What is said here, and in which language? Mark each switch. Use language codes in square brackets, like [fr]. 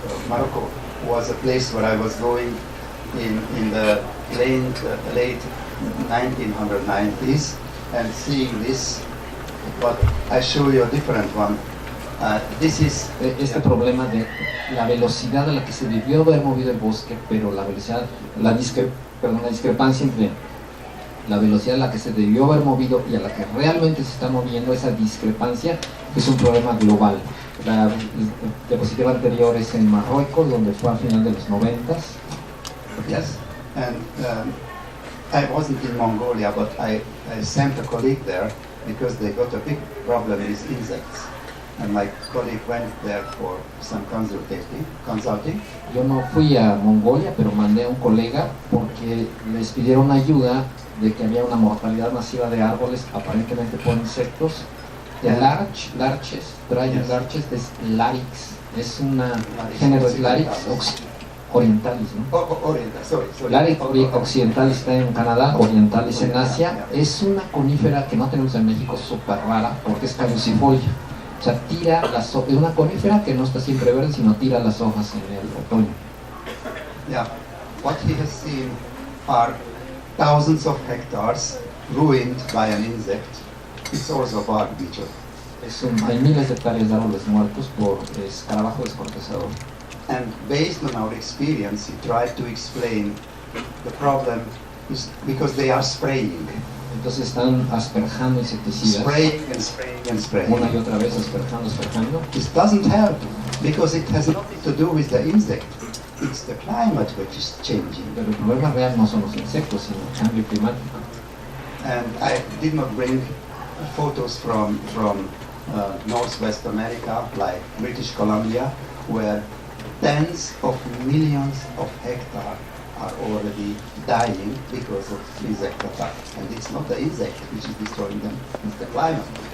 [en] Morocco was a place where I was going in the late 1990s and seeing this, but I show you a different one. This is [es] este problema de la velocidad a la que se debió haber movido el bosque, pero la velocidad, la discrepancia entre la velocidad a la que se debió haber movido y a la que realmente se está moviendo, esa discrepancia es un problema global. La diapositiva anterior es en Marruecos, donde fue a final de los 90s. [en] Yes, and I wasn't in Mongolia, but I sent a colleague there because they got a big problem with insects. And my colleague went there for some consulting. [es] Yo no fui a Mongolia, pero mandé a un colega porque les pidieron ayuda de que había una mortalidad masiva de árboles, aparentemente por insectos. El larches, [en] Drying larches, [es] es Larix, es una género es Larix orientalis, ¿no? Larix occidentalis está en Canadá, orientalis en Asia. Es una conífera que no tenemos en México, súper rara, porque es caducifolia. O sea, tira las hojas, es una conífera que no está siempre verde, sino tira las hojas en el otoño. [en] Yeah, what he has seen are thousands of hectares ruined by an insect. It's also a bark beetle. [es] Hay miles de hectáreas de árboles muertos por escarabajo descortezador. [en] And based on our experience, he tried to explain the problem is because they are spraying. [es] Entonces están asperjando insecticidas. [en] Spraying and spraying and spraying. [es] Una y otra vez asperjando. [en] This doesn't help because it has nothing to do with the insect. It's the climate which is changing. [es] Pero el problema real no son los insectos, sino el cambio climático. [en] And I did not bring photos from Northwest America, like British Columbia, where tens of millions of hectares are already dying because of insect attack. And it's not the insect which is destroying them, it's the climate.